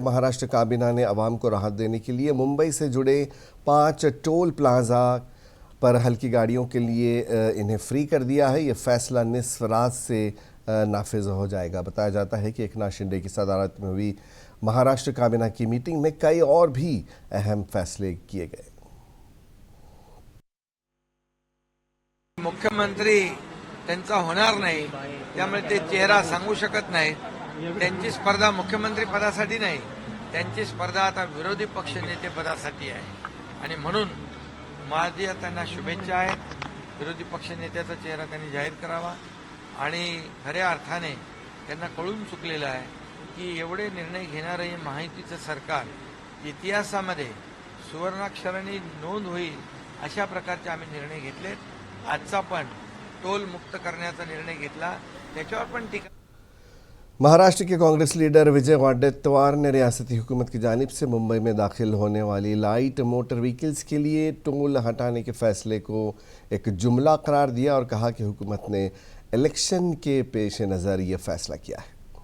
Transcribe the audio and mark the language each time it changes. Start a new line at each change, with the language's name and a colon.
Hindi: महाराष्ट्र काबीना ने अवाम को राहत देने के लिए मुंबई से जुड़े 5 टोल प्लाजा पर हल्की गाड़ियों के लिए इन्हें फ्री कर दिया है। ये फैसला निस्फ रात से नाफिज हो जाएगा। बताया जाता है कि एकनाथ शिंदे की सदारत में हुई महाराष्ट्र काबीना की मीटिंग में कई और भी अहम फैसले किए गए।
Marathi: मुख्यमंत्री त्यांचा होणार नाही, त्यामुळे ते चेहरा सांगू शकत नाही। त्यांची स्पर्धा मुख्यमंत्री पदासाठी नाही, त्यांची स्पर्धा आता विरोधी पक्ष नेते पदासाठी आहे आणि म्हणून माझ्या त्यांना शुभेच्छा आहेत। विरोधी पक्ष नेत्याचा चेहरा त्यांनी जाहीर करावा आणि खऱ्या अर्थाने त्यांना कळून चुकलेलं आहे की एवढे निर्णय घेणारे हे महायुतीचं सरकार इतिहासामध्ये सुवर्णाक्षराने नोंद होईल अशा प्रकारचे आम्ही निर्णय घेतलेत। आजचा पण टोल मुक्त करण्याचा निर्णय घेतला, त्याच्यावर पण टीका।
Hindi: महाराष्ट्र के कांग्रेस लीडर विजय वडेट्टीवार ने रियासती हुकूमत की जानिब से मुंबई में दाखिल होने वाली लाइट मोटर व्हीकल्स के लिए टोल हटाने के फैसले को एक जुमला करार दिया और कहा कि हुकूमत ने इलेक्शन के पेश नज़र ये फैसला किया है।